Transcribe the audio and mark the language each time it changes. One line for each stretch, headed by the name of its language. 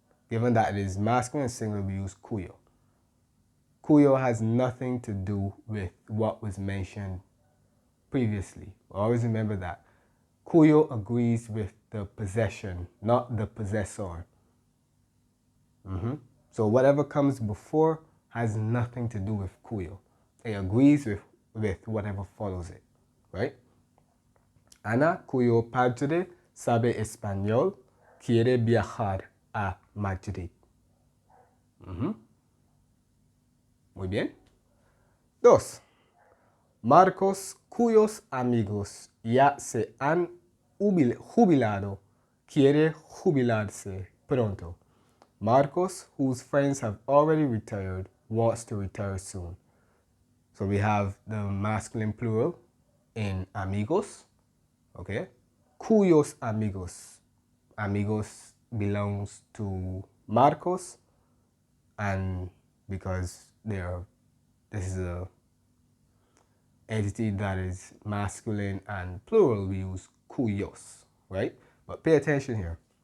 English: Given that it is masculine and singular, we use cuyo. Cuyo has nothing to do with what was mentioned previously. Always remember that. Cuyo agrees with the possession, not the possessor. So whatever comes before has nothing to do with cuyo. It agrees with whatever follows it, right?
Spanish: Ana, cuyo padre sabe español, quiere viajar a Madrid. Muy bien. 2. Marcos, cuyos amigos ya se han jubilado, quiere jubilarse pronto.
English: Marcos, whose friends have already retired, wants to retire soon. So we have the masculine plural in amigos, okay?
Spanish: Cuyos amigos.
English: Amigos belongs to Marcos, and because this is a entity that is masculine and plural, we use cuyos, right? But pay attention here.